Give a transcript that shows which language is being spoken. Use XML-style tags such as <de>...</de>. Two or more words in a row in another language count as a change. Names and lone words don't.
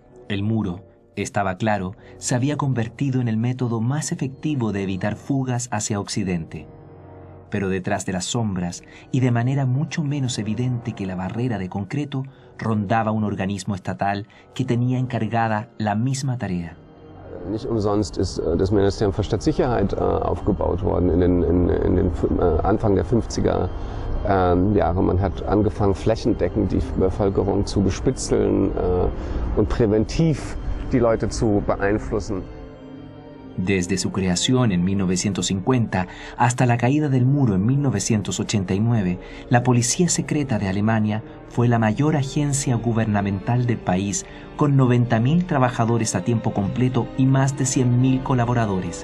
<es>El muro, estaba claro, se había convertido en el método más efectivo de evitar fugas hacia Occidente. Pero detrás de las sombras, y de manera mucho menos evidente que la barrera de concreto, rondaba un organismo estatal que tenía encargada la misma tarea.</es> <de>Nicht umsonst ist das Ministerium für Staatssicherheit aufgebaut worden in den Anfang der 50er Jahre. Man hat angefangen, flächendeckend die Bevölkerung zu bespitzeln und präventiv die Leute zu beeinflussen.</de> <es>Desde su creación en 1950 hasta la caída del muro en 1989, la Policía Secreta de Alemania fue la mayor agencia gubernamental del país, con 90.000 trabajadores a tiempo completo y más de 100.000 colaboradores.</es>